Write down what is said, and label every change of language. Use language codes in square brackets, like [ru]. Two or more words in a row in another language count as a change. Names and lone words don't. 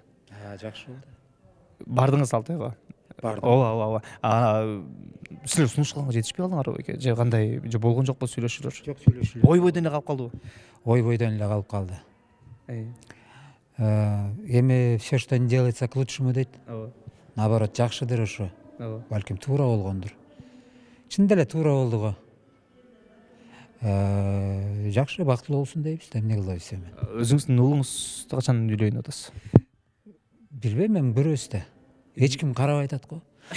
[ky] Жакшы болду. Бардыңыз ал тойго? Бардым. Ооба. Силер сунуш кылганга жетишпей калдыңарбы же кандай, же болгон жокпу сүйлөшүүлөр? Жок, сүйлөшүүлөр. Ой-бойдон эле калып калдыбы? Ой-бойдон эле калып калды. [ru] Эми все, что не делается к лучшему дейт. [ky] Наоборот, жакшыдыр ошо. Балким туура болгондур. Чын деле туура болду го. Жакшы, бактылуу болсун дейбиз да, эмне кылабыз эми. Өзүңүздүн уулуңузду качан үйлөйүн деп атасыз? Билбейм, эми көрөбүз да. Эч ким карабай атат го.